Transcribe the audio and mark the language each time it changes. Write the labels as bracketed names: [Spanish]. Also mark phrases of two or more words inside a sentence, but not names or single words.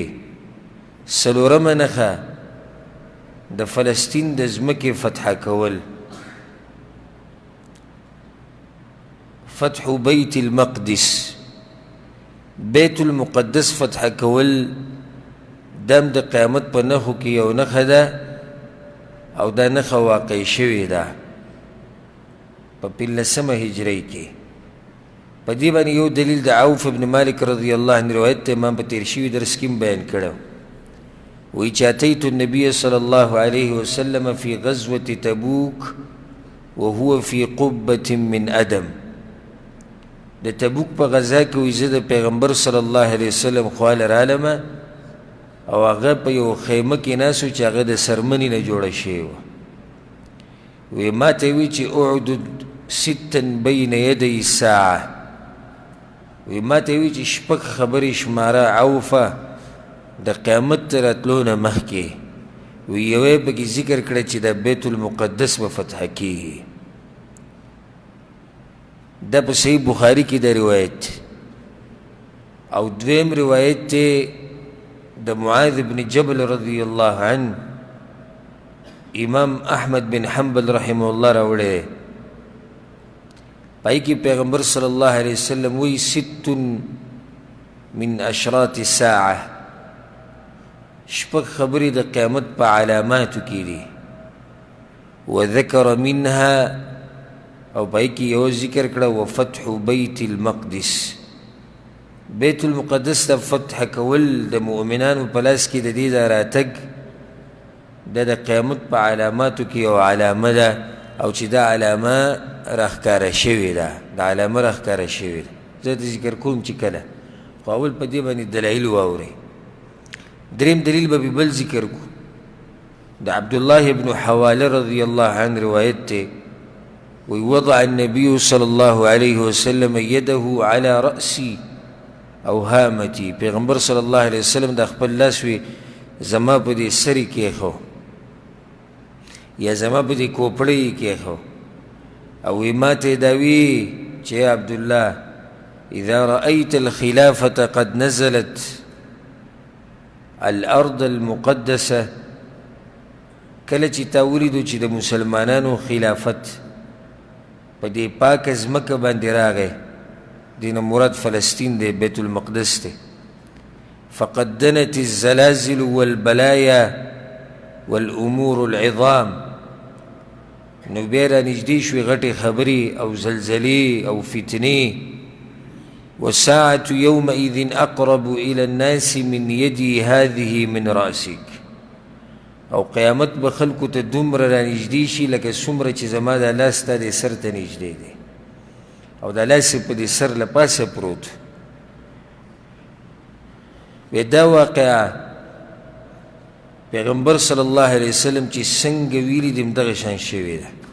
[Pashto] څلورمه نښه د فلسطین د ځمکې فتح کول، فتح بیت المقدس، بیت المقدس فتح کول دم د قیامت په نښو کې یو نښه ده او دا نښه واقع شوې ده په 15 هجرۍ کې. په دې باندې یو دلیل د عوف ابن مالک [Arabic] رضی الله عنه [Pashto] روایت ته امام په تیر شوي درس کې بیان کړی وایي چې [Arabic] اتیت النبي صلی الله علیه وسلم فی غزوة تبوک وهو فی قبة من ادم. [Pashto] د تبوک په غزا کې وایي زه د پیغمبر [Arabic] صلی الله علیه وسلم [Pashto] خواله رالمه او هغه په یو خیمه کې ناست و چې هغه د سرمنې نه جوړه شوې وه. وی ما ته وی چې [Arabic] اعدد ستا بین یدی الساعه، [Pashto] وی ما ته وی چې شپږ خبرې شماره عوفه د قیامت تر راتلو نه مخکې. وی یوې پکې ذکر کړه چې د بیت المقدس به فتح کېږي. دا په صحیح بخاري کې د روایت او دویم روایت دی د معاذ بن جبل [Arabic] رضی الله عنه [Pashto] امام احمد بن حنبل [Arabic] رحمه الله [Pashto] راوړی. پای کې پیغمبر [Arabic] صلی الله علیه وسلم [Pashto] وی [Arabic] ست من اشراط الساعه، [Pashto] شپږ خبرې د قیامت په علاماتو کې دي. [Arabic] وذکر منها [Pashto] او پای کې یو ذکر کړه [Arabic] وفتح بیت المقدس، [Pashto] بیت المقدس ته فتح کول د مؤمنانو په لاس کې د دې د راتګ دا د قیامت په علاماتو کې یو علامه ده او چې دا علامه راښکاره شوې ده، دا علامه راښکاره شوې ده. زه د ذکر کوم چې کله خو اول په دې باندې دلایل واورئ. دریم دلیل به بل ذکر کو د عبدالله ابن حواله [Arabic] رضی الله عنه [Pashto] روایت دی وی [Arabic] وضع النبي صلی الله علیه وسلم یده على رأسی [Pashto] او هامتی. پیغمبر [Arabic] صلی الله علیه وسلم [Pashto] د خپل لاس وی زما په دې سری کېښو یا زما په دې کوپړۍ کېښو او وی ما ته دا وی چې عبدالله [Arabic] اذا رأيت الخلافة قد نزلت الارض المقدسه، [Pashto] کله چې تا ولیدو چې د مسلمانانو خلافت په دې پاکه ځمکه باندې راغی، دین مراد فلسطین دی، بیت المقدس دی. [Arabic] فقد دنت الزلازل والبلايا والامور العظام، [Pashto] نو بیا را نږدې شوې غټې خبرې او زلزلې او فتنې. [Arabic] والساعة يومئذ أقرب إلى الناس من يدي هذه من رأسك، [Pashto] او قیامت به خلکو ته دومره را نږدې شي لکه څومره چې زما دا لاس تا دې سر ته نږدې دی او دا لاس یې په دې سر له پاسه پروت. وی دا واقعه پیغمبر [Arabic] صلی الله علیه وسلم [Pashto] چې څنګه ویلي دي همدغه شان شوې ده.